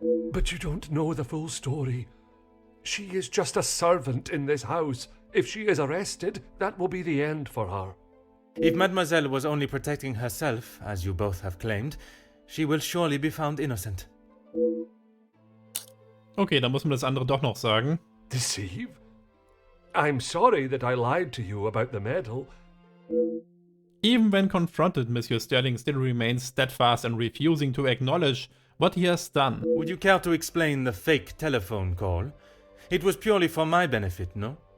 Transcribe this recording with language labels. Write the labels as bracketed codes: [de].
[en] But you don't know the full story. She is just a servant in this house. If she is arrested, that will be the end for her. If Mademoiselle was only protecting herself, as you both have claimed, she will surely be found innocent. [de] Okay, dann muss man das andere doch noch sagen. [en] Deceive? I'm sorry that I lied to you about the medal. Even when confronted, Monsieur Sterling still remains steadfast and refusing to acknowledge what he has done. Would you care to explain the fake telephone call? It was purely for my benefit, no?